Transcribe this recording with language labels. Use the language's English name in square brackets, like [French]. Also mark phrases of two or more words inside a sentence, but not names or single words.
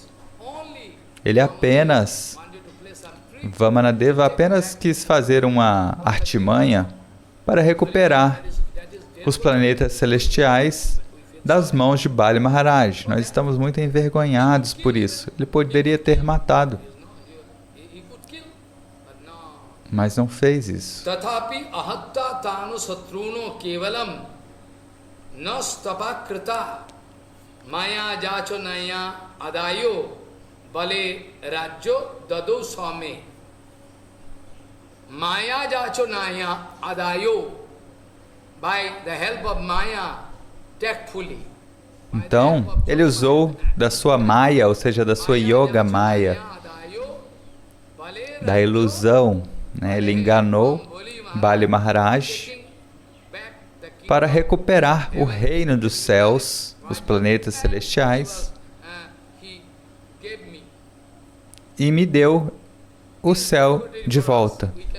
[Portuguese] Ele apenas, Vamanadeva apenas quis fazer uma artimanha para recuperar os planetas celestiais das mãos de Bali Maharaj. Nós estamos muito envergonhados por isso. Ele poderia ter matado, mas não fez isso. [Sanskrit] तथापि अहत्त तनु सत्रुनो केवलम् नस्तपकृत माया जचो नय अदयो बले राज्यो ददु स्वामे. माया जचो नय अदयो, [English] by the help of Maya, tactfully. [Portuguese] Então, ele usou da sua Maya, ou seja, da sua Yoga Maya, da ilusão, né? Ele enganou Bali Maharaj para recuperar o reino dos céus, os planetas celestiais, e me deu o céu de volta.